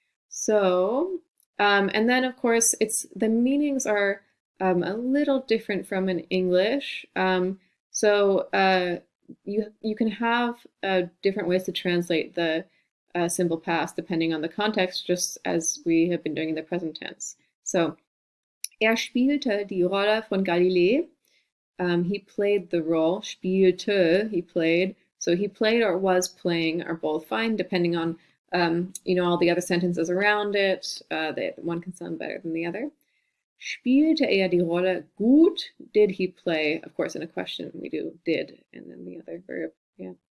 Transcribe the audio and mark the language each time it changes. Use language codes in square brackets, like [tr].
[en] So, and then of course, the meanings are a little different from in English. So you can have different ways to translate the simple past depending on the context, just as we have been doing in the present tense. [de] So, spielte die Rolle von Galilei. [en] He played the role. Spielte, he played. So he played or was playing are both fine, depending on all the other sentences around it. One can sound better than the other. [de] Spielte die Rolle gut? [en] Did he play? Of course, in a question we do did, and then the other verb. Yeah.